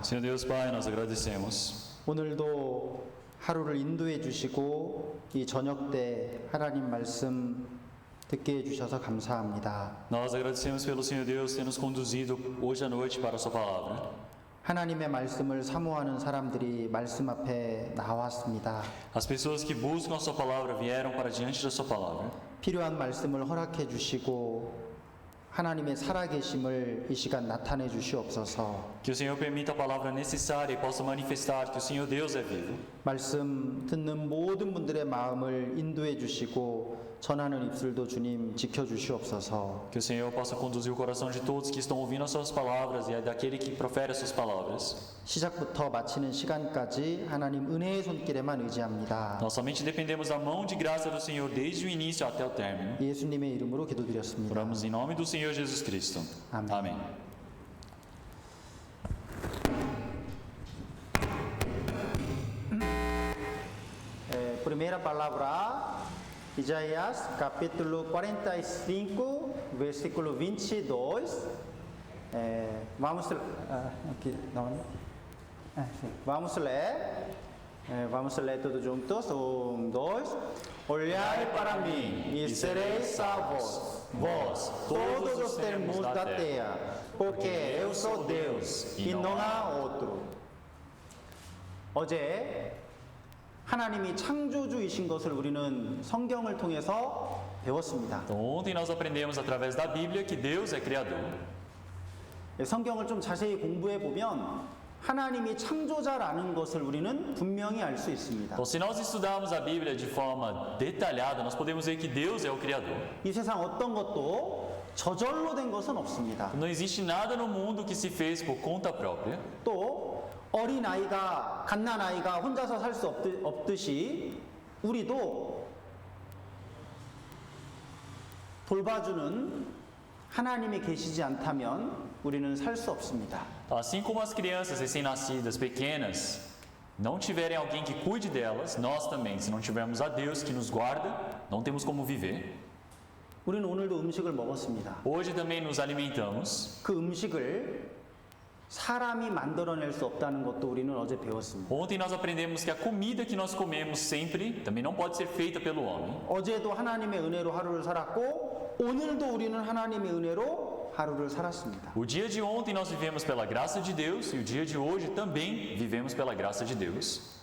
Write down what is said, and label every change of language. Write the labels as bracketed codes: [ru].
[pt] Senhor Deus Pai, nós agradecemos. [ko] 오늘도 하루를 인도해 주시고 이 저녁 때 하나님 말씀 듣게 해주셔서 감사합니다. [pt] Nós agradecemos pelo Senhor Deus ter nos conduzido hoje à noite para a sua palavra. [ko] 하나님의 말씀을 사모하는 사람들이 말씀 앞에 나왔습니다. [pt] As pessoas que buscam a sua palavra vieram para diante da sua palavra. [ko] 필요한 말씀을 허락해 주시고 하나님의 살아계심을 이 시간 나타내 주시옵소서. [pt] Que o Senhor permita a palavra necessária e possa manifestar que o Senhor Deus é vivo. [ko] 말씀 듣는 모든 분들의 마음을 인도해 주시고 전하는 입술도 주님 지켜 주시옵소서. [pt] Que o Senhor possa conduzir o coração de todos que estão ouvindo as suas palavras e daquele que profere as suas palavras. [ko] 시작부터 마치는 시간까지 하나님 은혜의 손길에만 의지합니다. [pt] Nós somente dependemos da mão de graça do Senhor desde o início até o término. [ko] 예수님의 이름으로 기도드렸습니다. [pt] Oramos em nome do Senhor Jesus Cristo. Amém. Amém. Primeira palavra, Isaías, capítulo 45, versículo 22. Vamos aqui, não, vamos ler. Vamos ler todos juntos. 1, 2. Olhai para mim e sereis salvos, vós, todos os termos da terra, porque eu sou Deus e não há outro. [ko] 어제 하나님이 창조주이신 것을 우리는 성경을 통해서 배웠습니다. [pt] Então, ontem nós aprendemos através da Bíblia que Deus é Criador. [ko] 성경을 좀 자세히 공부해 보면 하나님이 창조자라는 것을 우리는 분명히 알 수 있습니다. [pt] Então, se nós estudarmos a Bíblia de forma detalhada, nós podemos ver que Deus é o Criador. [ko] 이 세상 어떤 것도 저절로 된 것은 없습니다. [pt] Não existe nada no mundo que se fez por conta própria. [ko] 또 어린 아이가 갓난 아이가 혼자서 살 수 없듯이 우리도 돌봐주는 하나님이 계시지 않다면 우리는 살 수 없습니다. [pt] Assim como as crianças recém-nascidas, pequenas, não tiverem alguém que cuide delas, nós também, se não tivermos a Deus que nos guarda, não temos como viver. [ko] 우리는 오늘도 음식을 먹었습니다. [pt] Hoje também nos alimentamos. [ko] 그 음식을 사람이 만들어낼 수 없다는 것도 우리는 어제 배웠습니다. [pt] Ontem nós aprendemos que a comida que nós comemos sempre também não pode ser feita pelo homem. [ko] 어제도 하나님의 은혜로 하루를 살았고 오늘도 우리는 하나님의 은혜로 하루를 살았습니다. [pt] O dia de ontem nós vivemos pela graça de Deus e o dia de hoje também vivemos pela graça de Deus.